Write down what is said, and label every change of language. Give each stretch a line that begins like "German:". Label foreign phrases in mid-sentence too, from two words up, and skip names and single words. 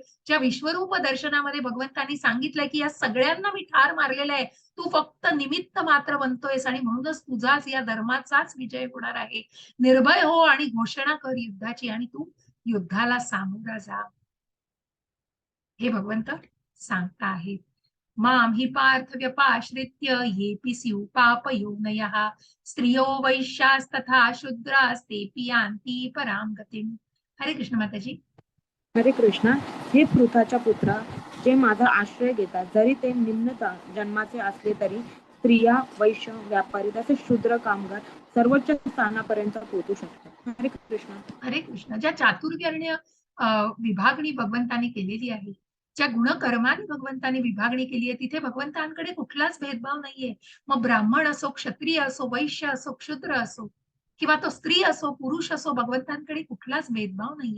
Marathi: ज्या विश्वरूप दर्शनामध्ये भगवंतांनी सांगितलंय की या सगळ्यांना मी ठार मारलेलं आहे, तू फक्त निमित्त मात्र बनतोयस आणि म्हणूनच तुझाच या धर्माचाच विजय होणार आहे. निर्भय हो आणि घोषणा कर युद्धाची आणि तू युद्धाला सामोरा जा, हे भगवंत सांगता आहेत.
Sanskrit: मां हि पार्थ व्यपाश्रित्य येऽपि स्युः पापयोनयः स्त्रियो वैश्यास्तथा शूद्रास्तेऽपि यान्ति परां गतिम्.
Marathi: हरे कृष्ण माताजी. हरे कृष्णा. हे पृथाच्या पुत्रा, जे माझा आश्रय घेतात, जरी ते निम्न जन्माचे असले तरी स्त्रिया, वैश्य, व्यापारी तसेच शूद्र कामगार सर्वोच्च स्थानापर्यंत पोहोचू शकतात. हरे कृष्णा. हरे कृष्ण. ज्या चातुर्वर्ण्य विभागणी भगवंतांनी केलेली आहे, ज्या गुणकर्माने भगवंतांनी विभागणी केली आहे, तिथे भगवंतांकडे कुठलाच भेदभाव नाहीये. मग ब्राह्मण असो, क्षत्रिय असो, वैश्य असो, क्षुद्र असो किंवा तो स्त्री असो, पुरुष असो, भगवंतांकडे कुठलाच भेदभाव नाहीये.